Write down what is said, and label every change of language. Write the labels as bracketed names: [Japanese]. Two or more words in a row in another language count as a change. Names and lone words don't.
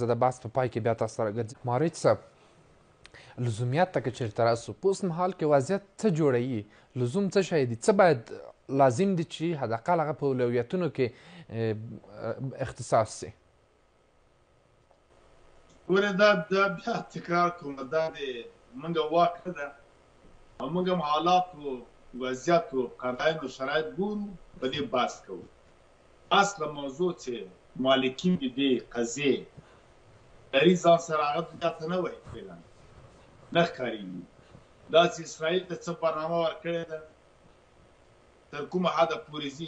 [Pashto] زه د بحث په پای کې بیا تاسو سره راګرځم. مارج صاحب لزومیت ته که چېرته راسو، په اوس مهال کې وضعیت څه جوړوي؟ لزوم څه شی دی؟ څه باید لازم دي چې حداقل هغه په اولویتونو کې اختصاص سي؟ ګوره دا بیا تکرار کوم، دا د موږ واک نه ده، او موږ هم حالات و وضعیت و قرائن و شرایط ګورو، په دې بحث کوو. اصله موضوع چې مالکین د دې قضیې لري ځان سره، هغه دنیا ته نه وایي فعلا نه ښکارېږي. دا چې اسرائیل ته څه برنامه ورکړې ده، تر کومه حده پورې ځي.